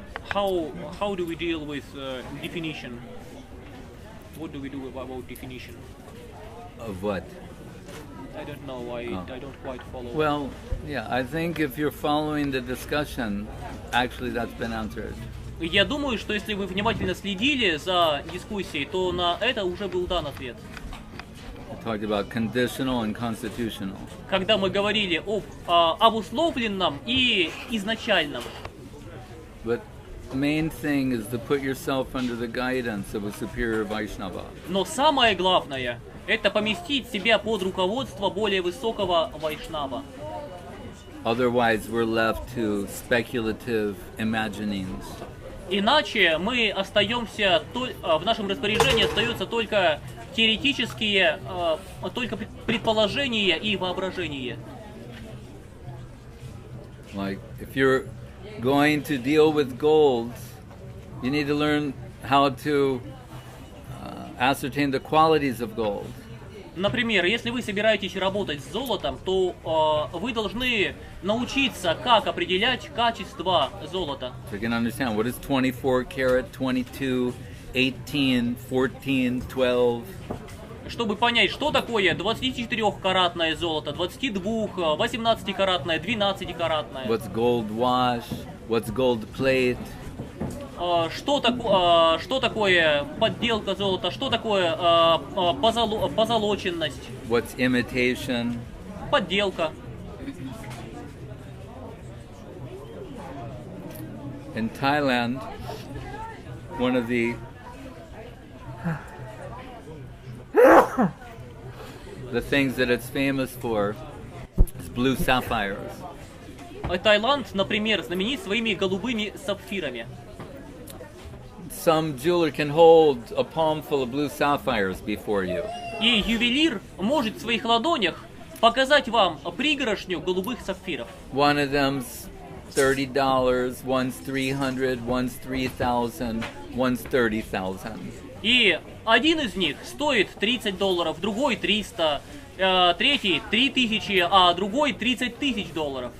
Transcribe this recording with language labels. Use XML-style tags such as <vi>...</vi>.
<en>How do we deal with definition? What do we do about definition? Of what? I don't know. I don't quite follow. Well, yeah, I think if you're following the discussion, actually that's been answered.</en> <ru>Я думаю, что если вы внимательно следили за дискуссией, то на это уже был дан ответ.</ru> <en>We talked about conditional and constitutional.</en> <ru>Когда мы говорили об обусловленном и изначальном.</ru> <en>But the main thing is to put yourself under the guidance of a superior Vaishnava.</en> <ru>Но самое главное – это поместить себя под руководство более высокого вайшнава.</ru> <en>Otherwise, we're left to speculative imaginings.</en> <ru>Иначе мы остаемся, в нашем распоряжении остаются только теоретические, только предположения и воображения.</ru> <en>Like, if you're going to deal with gold, you need to learn how to ascertain the qualities of gold.</en> <ru>Например, если вы собираетесь работать с золотом, то вы должны научиться, как определять качество золота.</ru> <en>So you can understand what is 24 karat, 22, 18, 14, 12.</en> <ru>Чтобы понять, что такое 24-каратное золото, 22, 18-каратное, 12-каратное.</ru> <en>What's gold wash? What's gold plate?</en> <ru>Что такое подделка золота, что такое позолоченность.</ru> <en>What's imitation?</en> <ru>Подделка.</ru> <en>In Thailand, one of the things that it's famous for is blue sapphires.</en> <ru>Таиланд, например, знаменит своими голубыми сапфирами.</ru> <en>Some jeweler can hold a palm full of blue sapphires before you.</en> <ru>И ювелир может в своих ладонях показать вам пригоршню голубых сапфиров.</ru> <en>One of them's $30, one's $300, one's $3,000, one's $30,000.</en> <ru>И один из них стоит $30, другой 300, третий 3000, а другой $30 000.</ru>